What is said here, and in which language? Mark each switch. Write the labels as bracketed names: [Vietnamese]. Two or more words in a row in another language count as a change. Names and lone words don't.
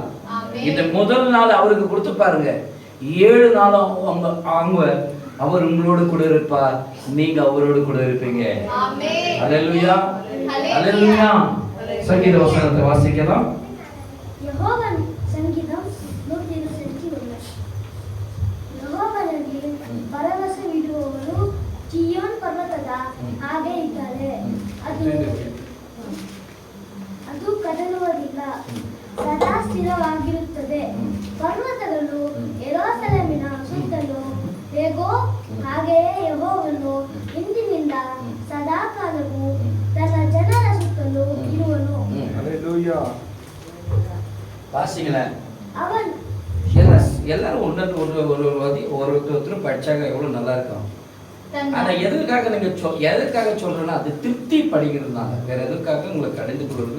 [Tamil] இந்த முதல் நாள் அவருக்கு கொடுத்து பாருங்க. 7 நாளும் அவங்க அவர் உங்களோடு கூட இருப்பார், நீங்க அவரோடு கூட இருப்பீங்க. ஹல்லேலூயா. ஹல்லேலூயா. சங்கீத வசனத்தை வாசிக்கலாம். யெகோவன் சங்கீதம் 121. [Kannada] யெகೋವನಲ್ಲಿ ಭರವಸ ಇಡುವವರು ಚೀಯೋನ್ ಪರ್ವತದ ಹಾಗೆ ಇದ್ದಾರೆ. ಅದು ಕದಲುವುದಿಲ್ಲ, ಸದಾ ಸ್ಥಿರವಾಗಿರುತ್ತದೆ. ಪರ್ವತಗಳು ಯೆರೂಸಲೇಮಿನ ಸುತ್ತಲೂ ಹೇಗೋ ಹಾಗೆಯೇ ಯೆಹೋವನು ಇಂದಿನಿಂದ ಸದಾಕಾಲವೂ ತನ್ನ ಜನರ ಸುತ್ತಲೂ ಇರುವನು. [Tamil] ஹல்லேலூயா. வாசிங்களேன். அவன் எல்லாரும் ஒருத்தர் படிச்சாங்க எவ்வளவு நல்லா இருக்கும். ஆனா எதுக்காக சொல்றேன்னா அது திருப்தி படிக்கிறதுனால, வேற எதுக்காக உங்களுக்கு அடைந்து கொடுங்க.